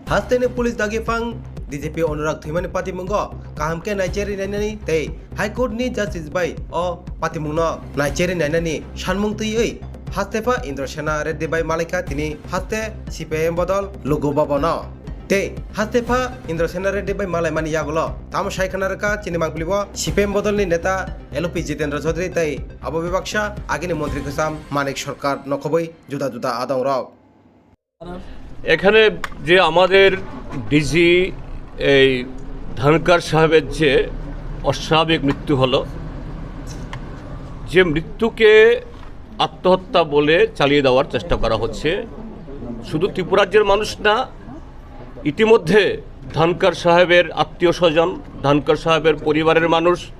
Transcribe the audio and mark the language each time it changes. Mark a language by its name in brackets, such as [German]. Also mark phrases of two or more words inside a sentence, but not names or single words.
[Kok Borok] Hastene police dagi pang DJP Anurag Thimani Patimungo kahamke Nigeria nainani tei High Court ni Justice by o Patimungno Nigeria nainani Shanmung tui Hastefa Indra Sena Reddy by Malika tini haste CPM bodol logo babono te Hastefa Indra Sena Reddy by Malai mani yagulo tamo shaikanaraka Chinimang Plibo CPM bodol ni neta LP Jitendra Chaudhary tei Abo Bibaksha agini Montri Kusam Manik Sarkar nokoboi juda juda adong rok [Bangla] এখানে যে আমাদের ডিজি এই ধানকার সাহেবের যে অস্বাভাবিক মৃত্যু হলো, যে মৃত্যুকে আত্মহত্যা বলে চালিয়ে দেওয়ার চেষ্টা করা হচ্ছে, শুধু ত্রিপুরাজ্যের মানুষ না, ইতিমধ্যে ধানকার সাহেবের আত্মীয় স্বজন, ধানকার সাহেবের পরিবারের মানুষ